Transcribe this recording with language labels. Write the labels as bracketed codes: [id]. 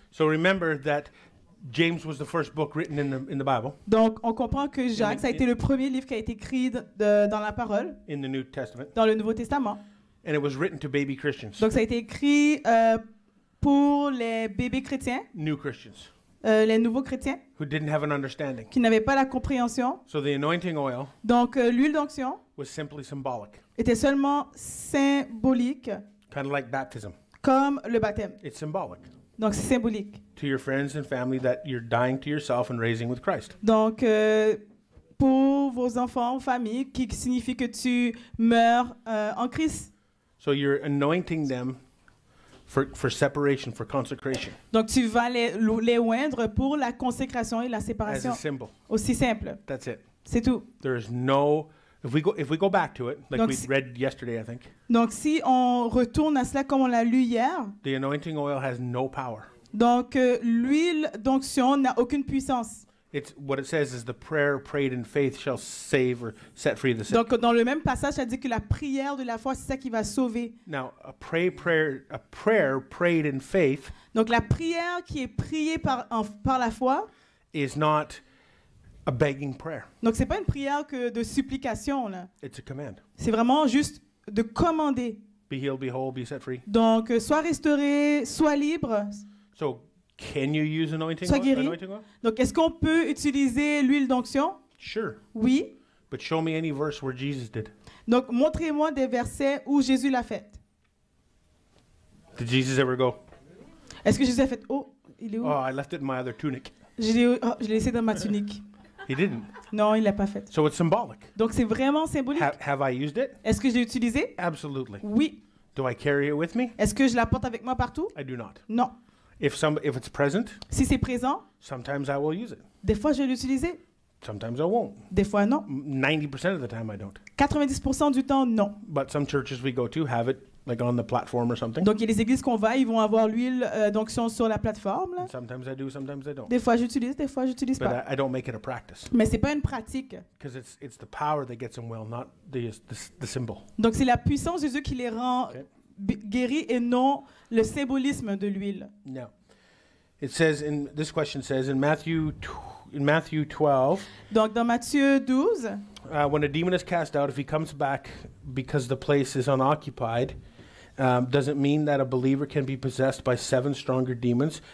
[en] So remember that James was the first book written in the Bible. [fr] Donc, on comprend que Jacques, ça a été le premier livre qui a été écrit dans la parole, [en] In the New Testament. [fr] dans le Nouveau Testament. [en] And it was written to baby Christians. [fr] Donc, ça a été écrit pour les bébés chrétiens, [en] New Christians [fr] les nouveaux chrétiens, [en] who didn't have an understanding. [fr] qui n'avaient pas la compréhension. [en] So the anointing oil [fr] Donc, l'huile d'onction [en] was simply symbolic, [fr] était seulement symbolique, [en] kind of like baptism. [fr] comme le baptême. [en] It's symbolic [fr] Donc, c'est symbolique. [en] to your friends and family that you're dying to yourself and raising with Christ. [fr] Donc, pour vos enfants, famille, qui signifie que tu meurs en Christ. [en] So you're anointing them for separation, for consecration, [fr] Donc, tu vas les oindre pour la consécration et la [en] as [fr] séparation. [en] a symbol. [fr] Aussi simple. [en] That's it. [fr] C'est tout. [en] There is no. If we go back to it, like [fr] Donc, [en] we [fr] si- [en] read yesterday, I think [fr] Donc, si on retourne à cela comme on l'a lu hier, [en] the anointing oil has no power. [fr] donc l'huile d'onction n'a aucune puissance. [en] It's what it says is the prayer prayed in faith shall save or set free the sick. [fr] Donc, dans le même passage, ça dit que la prière de la foi, c'est ça qui va sauver. [en] Now, a prayer prayed in faith [fr] Donc, la prière qui est priée par la foi, [en] is not a begging prayer. [fr] donc c'est pas une prière de supplication, là. [en] It's a command. [fr] C'est vraiment juste de commander. [en] Be healed, be whole, be set free. [fr] Donc, sois restauré, sois libre. [en] So, can you use anointing [fr] Sois [en] oil? [fr] guéri. [en] Anointing oil? [fr] Donc, est-ce qu'on peut utiliser l'huile d'onction? [en] Sure. [fr] Oui. [en] But show me any verse where Jesus did. [fr] Donc, montrez-moi des versets où Jésus l'a fait. [en] Did Jesus ever go, [fr] Est-ce que Jésus a fait, oh, il est où? [en] oh, I left it in my other tunic? [fr] Je l'ai laissé dans ma tunique. [en] He didn't. [fr] Non, il l'a pas fait. [en] So it's symbolic. [fr] Donc, c'est vraiment symbolique. [en] Have I used it? [fr] Est-ce que je l'ai utilisé? [en] Absolutely. [fr] Oui. [en] Do I carry it with me? [fr] Est-ce que je la porte avec moi partout? [en] I do not. [fr] Non. [en] If it's present, [fr] Si c'est présent, [en] sometimes I will use it. [fr] des fois, je vais l'utiliser. [en] Sometimes I won't. [fr] Des fois, non. [en] 90% of the time I don't. [fr] 90% du temps, non. [en] But some churches we go to have it like on the platform or something. [fr] Donc, il y a des églises qu'on va, ils vont avoir l'huile d'onction sur la plateforme, là. [en] And sometimes I do, sometimes I don't. [fr] Des fois, j'utilise, des fois, j'utilise [en] But [fr] pas. [en] I don't make it a practice [fr] Mais c'est pas une pratique. [en] because it's the power that gets them well, not the symbol. [fr] Donc, c'est la puissance de Dieu qui les rend [en] Okay. [fr] guéris et non le symbolisme de l'huile. [en] Now, this question says in Matthew 12, [fr] Donc, dans Matthieu 12, [en] when a demon is cast out, if he comes back because the place is unoccupied, does it mean that a believer can be possessed by 7 stronger demons?